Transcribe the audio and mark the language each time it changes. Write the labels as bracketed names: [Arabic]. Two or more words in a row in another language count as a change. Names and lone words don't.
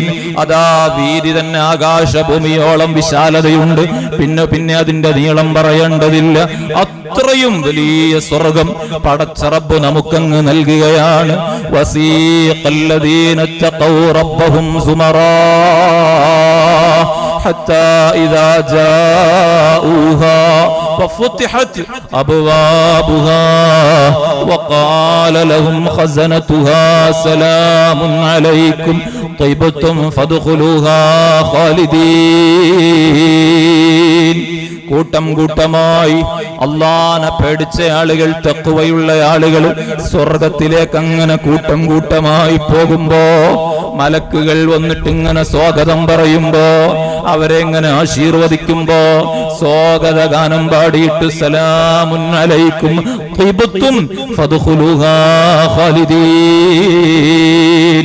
[Malayalam] അതാ വീതി തന്നെ ആകാശഭൂമിയോളം വിശാലതയുണ്ട്, പിന്നെ അതിന്റെ നീളം പറയേണ്ടതില്ല. അത്രയും വലിയ സ്വർഗം പടച്ച റബ്ബ് നമുക്കങ്ങ് നൽകുകയാണ്. [Arabic] وسيق الذين اتقوا ربهم زمرا حتى إذا جاءوها ففتحت أبوابها وقال لهم خزنتها سلام عليكم طيبتم فادخلوها خالدين. [Malayalam] കൂട്ടം കൂട്ടമായി അല്ലാഹനെ പേടിച്ച ആളുകൾ, തഖ്വയുള്ള ആളുകൾ സ്വർഗത്തിലേക്ക് അങ്ങനെ കൂട്ടം കൂട്ടമായി പോകുമ്പോ മലക്കുകൾ വന്നിട്ട് ഇങ്ങനെ സ്വാഗതം പറയുമ്പോ, അവരെ ഇങ്ങനെ ആശീർവദിക്കുമ്പോ സ്വാഗത ഗാനം പാടിയിട്ട് [Arabic] سلام عليكم طبتم فادخلوها خالدين.